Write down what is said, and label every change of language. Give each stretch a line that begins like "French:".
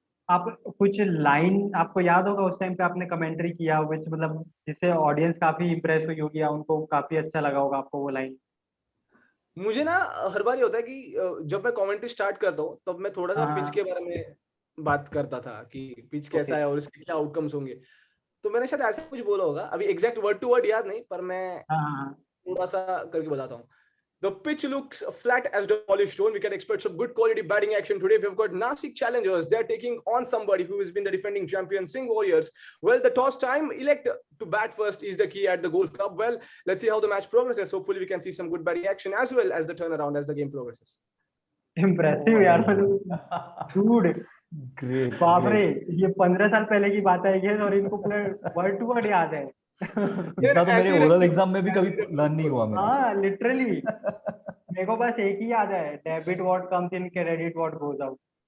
Hindi: आप कुछ लाइन आपको याद होगा उस टाइम पे आपने कमेंट्री किया विच मतलब जिससे ऑडियंस काफी इम्प्रेस हुई होगी या उनको काफी अच्छा लगा होगा आपको वो लाइन? मुझे ना हर बार ये होता है कि जब मैं कमेंट्री स्टार्ट करता हूँ तब मैं थोड़ा सा पिच हाँ। के बारे में बात करता था कि पिच ओके। कैसा है और इसके क्या आउटकम्स होंगे। तो मैंने शायद ऐसा कुछ बोला होगा, अभी एग्जैक्ट वर्ड टू वर्ड याद नहीं, पर मैं हाँ हाँ हाँ। थोड़ा सा करके बताता हूँ।
English: The pitch looks flat as the polished stone. We can expect some good quality batting action today. We've got Nasik challengers. They're taking on somebody who has been the defending champion, Singh Warriors. Well, the toss time, elect to bat first is the key at the Golf Club. Well, let's see how the match progresses. Hopefully, we can see some good batting action as well as the turnaround as the game progresses.
Hindi: Impressive यार मतलब dude. Great बाप रे, great. ये 15 साल पहले की बात है ये, और इनको पूरा वर्ड टू वर्ड याद है। यार इतना तो मेरे ऐसे ही ओरल लगती एग्जाम में भी कभी लर्न नहीं हुआ मेरा। हाँ लिटरली, मेरे को बस एक ही याद है,
English: Debit what comes in credit what goes out.